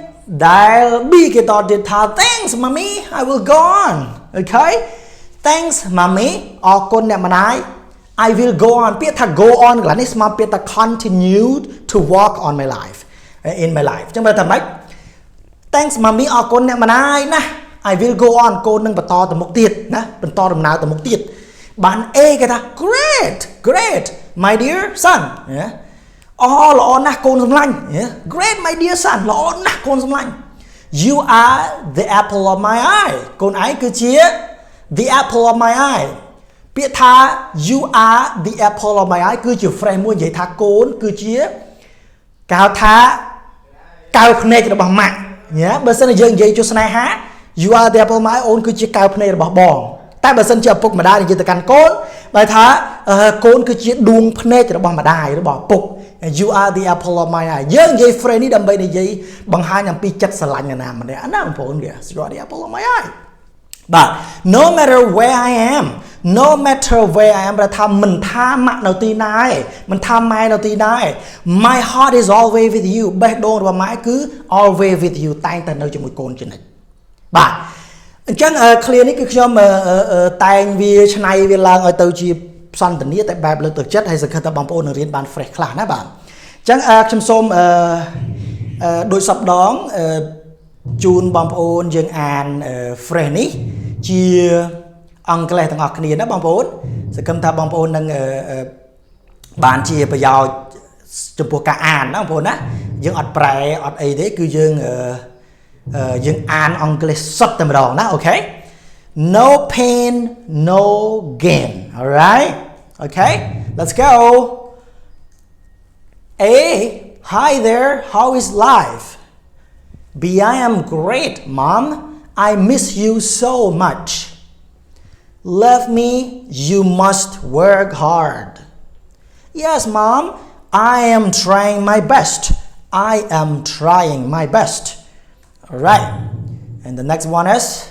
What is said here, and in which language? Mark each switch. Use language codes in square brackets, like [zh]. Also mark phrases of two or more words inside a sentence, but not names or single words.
[km] ដែល B គេតទៀតថា [en] thanks mommy I will go on okay thanks mommy [km] អរគុណអ្នកម្ដាយ [en] I will go on [km] ពាក្យថា [en] go on [km] កន្លះនេះស្មើពាក្យថា [en] continue to walk on my life in my life [km] ចឹងបើថាម៉េច [en] thanks mommy [km] អរគុណអ្នកម្ដាយណា [en] I will go on [km] កូននឹងបន្តទៅមុខទៀតណាបន្តដំណើរទៅមុខទៀតបាន A គេថា [en] great my dear son [km] អូល្អណាស់កូនសម្លាញ់ [en] great my dear son [km] ល្អ ណាស់កូនសម្លាញ់ [en] you are the apple of my eye [km] កូនឯងគឺជា [en] the apple of my eye [km] ពាក្យថា [en] you are the apple of my eye [km] គឺជា phrase មួយនិយាយថាកូនគឺជាគេហៅថាកៅភ្នែករបស់ម៉ាក់បើសិនជាយើងនិយាយជួយស្នេហា [en] you are the apple of my eye [km] អូនគឺជាកៅភ្នែករបស់បង តែបើសិនជាឪពុកម្ដាយនិយាយទៅកាន់កូនបើថាកូនគឺជាដួងភ្នែករបស់ម្ដាយរបស់ឪពុក [en] you are the apple of my eye [km] យើងនិយាយ phrase នេះដើម្បីនិយាយបង្ហាញអំពីចិត្តស្រឡាញ់អ្នកណាម្នាក់ណាបងប្អូនគេ [en] you are the apple of my eye [km] បាទ [en] no matter where I am [km] បើថាមិនថាម៉ាក់នៅទីណាឯងមិនថាម៉ែនៅទីណាឯង [en] my heart is always with you [km] បេះដូងរបស់ម៉ែ គឺ [en] always with you [km] តែងតែនៅជាមួយកូនជានិច្ចបាទអញ្ចឹង clear នេះគឺខ្ញុំតែងវាឆ្នៃវាឡើងឲ្យទៅជាសន្ទនា តែបែបលើកទឹកចិត្តហើយសង្ឃឹមថាបងប្អូននឹងរៀនបាន fresh ខ្លះណាបាទអញ្ចឹងខ្ញុំសូមដូចសព ដងជូនបងប្អូនយើងអាន fresh នេះជាអង់គ្លេសទាំងអស់គ្នាណាបងប្អូនសង្ឃឹមថាបងប្អូននឹងបានជាប្រយោជន៍ចំពោះការអានណាបងប្អូនណាយើងអត់ប្រែអត់អីទេគឺយើងអានអង់គ្លេសសុទ្ធតែម្ដងណាអូខេ [en] no pain no gain all right okay let's go A hi there how is life B I am great mom I miss you so much love me you must work hard yes mom I am trying my best all right and the next one is